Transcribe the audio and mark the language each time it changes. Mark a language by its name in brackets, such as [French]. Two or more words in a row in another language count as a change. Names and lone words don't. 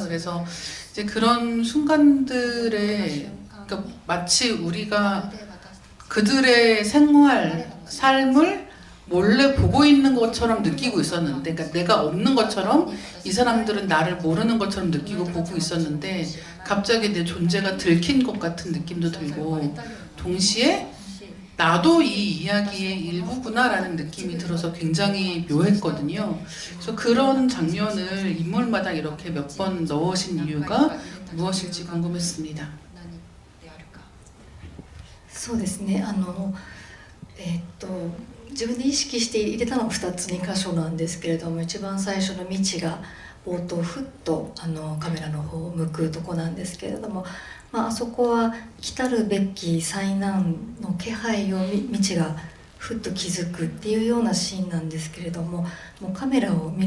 [Korean] 그래서 이제 그런 순간들에 그러니까 마치 우리가 그들의 생활, 삶을 몰래 보고 있는 것처럼 느끼고 있었는데, 그러니까 내가 없는 것처럼 이 사람들은 나를 모르는 것처럼 느끼고 보고 있었는데 갑자기 내 존재가 들킨 것 같은 느낌도 들고, 동시에 나도 이 이야기의 일부구나라는 느낌이 들어서 굉장히 묘했거든요. 그래서 그런 장면을 인물마다 이렇게 몇 번 넣으신 이유가 무엇일지 궁금했습니다. [Japanese] そうですね、自分で意識して入れたのは2箇所なんですけれども、一番最初の道が冒頭ふっとカメラの方を向くとこなんですけれども、あそこは来たるべき災難の気配を道がふっと気づくっていうようなシーンなんですけれども、もうカメラを見